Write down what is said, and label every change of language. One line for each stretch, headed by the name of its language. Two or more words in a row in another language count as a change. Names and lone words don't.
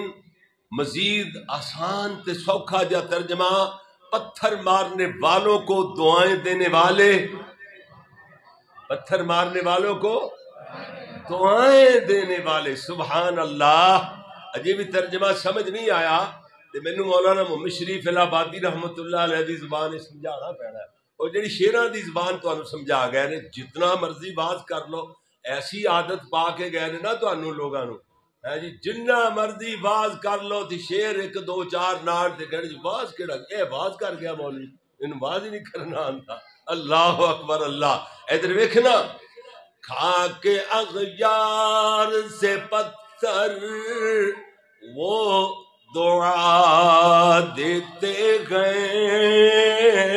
Punjabi: مزید آسان تے سوکھا جا ترجمہ
Urdu: پتھر مارنے والوں کو دعائیں دینے والے. پتھر مارنے والوں کو دعائیں دینے والے.
Arabic: سبحان اللہ.
Punjabi: اجے بھی ترجمہ سمجھ نہیں آیا تو مینوں مولانا محمد شریف الہ آبادی
Arabic: رحمت اللہ علیہ
Punjabi: دی زبان سمجھانا پینا ہے. اور جڑی شیراں دی زبان تانوں سمجھا گئے نے جتنا مرضی باز کر لو ایسی عادت پا کے گئے نے نا تانوں لوگاں نوں ہے جی جنہ مرضی باز کر لو تے شیر ایک دو چار نال تے کہنے جی باز کیڑا اے باز کر گیا مولوی ان باز ہی نہیں کرنا آندا.
Arabic: اللہ اکبر
Punjabi: اللہ. ادھر ویکھنا.
Urdu: کھا کے اغیار سے پتھر وہ دعا دیتے گئے.